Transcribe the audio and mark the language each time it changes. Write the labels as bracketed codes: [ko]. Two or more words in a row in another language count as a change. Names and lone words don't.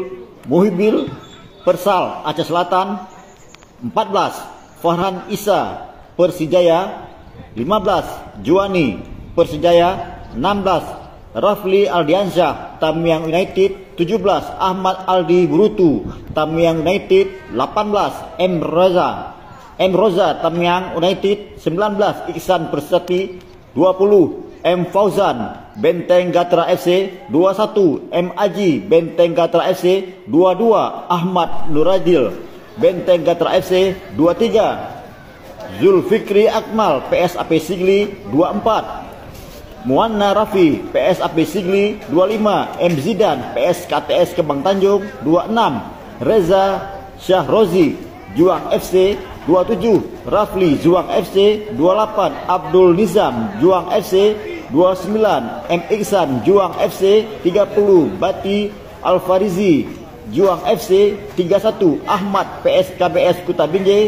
[id] Muhibil Persal Aceh Selatan 14, Farhan Isa Persijaya 15, Juani Persijaya 16, Rafli Aldiansyah Tamiang United 17, Ahmad Aldi Burutu Tamiang United 18, M Roza Tamiang United 19, Iksan Persati 20, M Fauzan Benteng Gatra FC 21, M Aji Benteng Gatra FC 22, Ahmad Nuradil Benteng Gatra FC 23, Zulfikri Akmal PSAP Sigli 24, Muanna Rafi PSAP Sigli 25, M Zidan PSKTS Kembang Tanjung 26, Reza Syahrozi Juang FC 27, Rafli Juang FC 28, Abdul Nizam Juang FC 29, M Iksan Juang FC 30, Bati Al-Farizi Juang FC. 31 Ahmad PSKBS Kuta Binjai.